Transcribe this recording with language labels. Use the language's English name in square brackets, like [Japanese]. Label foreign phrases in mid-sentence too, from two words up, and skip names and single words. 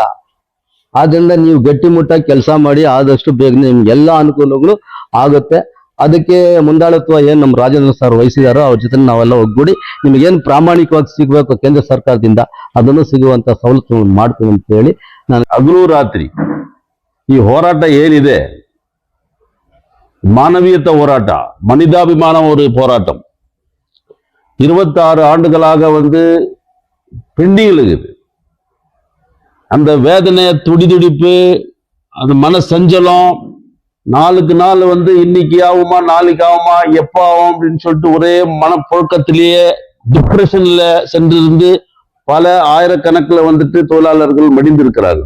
[Kannada] ಆದ್ರಿಂದ ನೀವು ಗಟ್ಟಿಮುಟ್ಟಾಗಿ ಕೆಲಸ ಮಾಡಿ, ಆದಷ್ಟು ಬೇಗನೆ ನಿಮ್ಗೆ ಎಲ್ಲಾ ಅನುಕೂಲಗಳು ಆಗುತ್ತೆ. ಅದಕ್ಕೆ ಮುಂದಾಳತ್ವ ಏನ್ ನಮ್ಮ ರಾಜೇಂದ್ರ ಸರ್ ವಹಿಸಿದಾರೋ ಅವ್ರ ಜೊತೆ ನಾವೆಲ್ಲ ಒಗ್ಗೂಡಿ ನಿಮಗೇನು ಪ್ರಾಮಾಣಿಕವಾಗಿ ಸಿಗ್ಬೇಕು ಕೇಂದ್ರ ಸರ್ಕಾರದಿಂದ ಅದನ್ನು ಸಿಗುವಂತ ಸವಲತ್ತು ಮಾಡ್ತೀವಿ ಅಂತ ಹೇಳಿ ನಾನು ಹಗಲು ರಾತ್ರಿ ಈ ಹೋರಾಟ ಏನಿದೆ [Tamil] மானவீயத்த ಹೋರಾಟ, மனிதாபிமான ஒரு போராட்டம் 26 ஆண்டுகளாக பெண்டிங் இருக்குது. அந்த வேதனை, துடிதுடிப்பு, அந்த மன சஞ்சலம், நாளுக்கு நாள் இன்னைக்கு ஆகுமா நாளைக்கு ஆகுமா எப்ப ஆகும் அப்படின்னு சொல்லிட்டு ஒரே மனப்புழக்கத்திலேயே டிப்ரெஷன்ல சென்றிருந்து பல ஆயிரக்கணக்கில் தொழிலாளர்கள் மடிந்திருக்கிறாங்க.